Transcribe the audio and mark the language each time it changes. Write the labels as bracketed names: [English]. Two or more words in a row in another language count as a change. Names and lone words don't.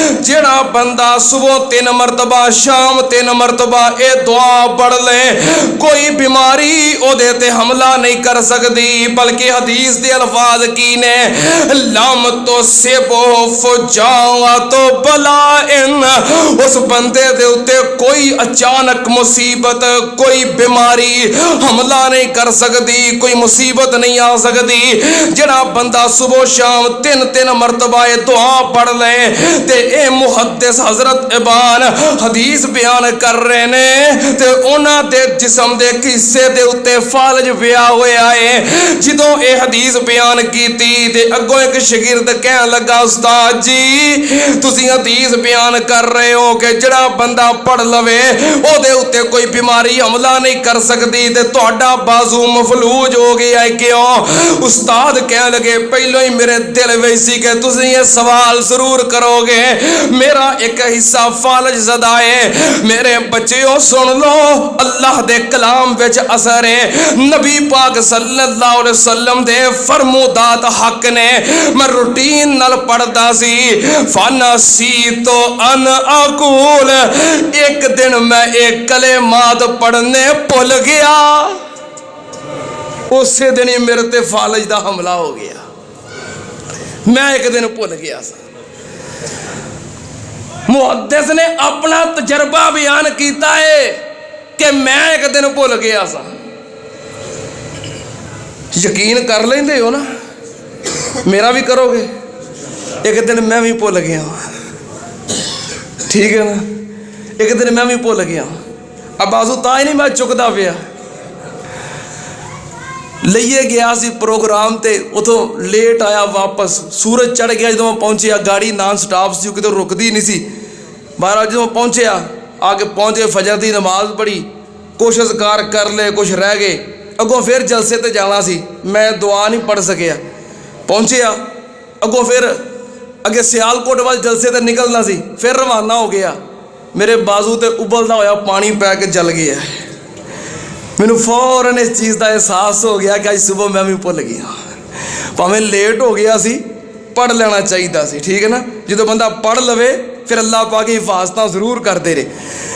[Punjabi] جڑا بندہ صبح 3 مرتبہ شام 3 مرتبہ اے دعا پڑھ لے کوئی بیماری او دے تے حملہ نہیں کر سکتی، بلکہ حدیث دے الفاظ کی نے [Arabic] لام تو سبو فجاعت بلا [Punjabi] اس بندے دے اتے کوئی اچانک مصیبت کوئی بیماری حملہ نہیں کر سکتی، کوئی مصیبت نہیں آ سکتی۔ جڑا بندہ صبح شام 3 مرتبہ دعا پڑھ لے تے اے محدث حضرت ابان حدیث بیان کر رہے نے تے انہاں دے جسم دے حصے دے اتے فالج پیا ہویا ہے۔ جدوں اے حدیث بیان کیتی تے اگوں ایک شاگرد کہن لگا استاد جی تسی حدیث بیان کر رہے ہو کہ جڑا بندہ پڑھ لوے او دے اتے کوئی بیماری حملہ نہیں کر سکتی تے تہاڈا بازو مفلوج ہو گیا ہے کیوں؟ استاد کہنے لگے پہلو ہی میرے دل وچ سی کہ تسی یہ سوال ضرور کرو گے، میرا ایک حصہ فالج زدہ ہے۔ میرے بچیوں سن لو اللہ دے کلام وچ اثر ہے، نبی پاک [Arabic] صلی اللہ علیہ وسلم [Punjabi] دے فرمودات حق نے۔ میں روٹین نال پڑھدا سی [Arabic] فنسیت ان اقول، [Punjabi] ایک دن میں ایک کلمات پڑھنے بھول گیا، اسی دن ہی میرے تے فالج دا حملہ ہو گیا، میں ایک دن بھول گیا سا۔ محدث نے اپنا تجربہ بیان کیتا ہے کہ میں ایک دن بھول گیا سا۔ یقین کر لیندے ہو نا، میرا بھی کرو گے، ایک دن میں بھی بھول گیا ہوں، ٹھیک ہے نا، ایک دن میں بھی بھول گیا ہوں۔ اب بازو تا ہی نہیں میں چکدا پیا، لئیے گیا سی پروگرام تے اتھوں لیٹ آیا واپس، سورج چڑھ گیا جدوں میں پہنچیا، گاڑی نان سٹاپ سی کدھر رکدی نہیں سی، بہرحال جدوں میں پہنچیا آگے پہنچے فجر دی نماز پڑھی، کچھ اذکار کر لے کچھ رہ گئے، اگوں پھر جلسے تے جانا سی، میں دعا نہیں پڑھ سکیا، پہنچیا اگوں پھر اگے سیالکوٹ وال جلسے تے نکلنا سی، پھر روانہ ہو گیا، میرے بازو تے ابلدا ہویا پانی پی کے جل گیا، مینوں فوراً اس چیز دا احساس ہو گیا کہ آج صبح میں بھی بھول گیا، پاویں لیٹ ہو گیا سی پڑھ لینا چاہیے سی، ٹھیک ہے نا۔ جدوں بندہ پڑھ لوے پھر اللہ پاک حفاظتاں ضرور کرتے رہے۔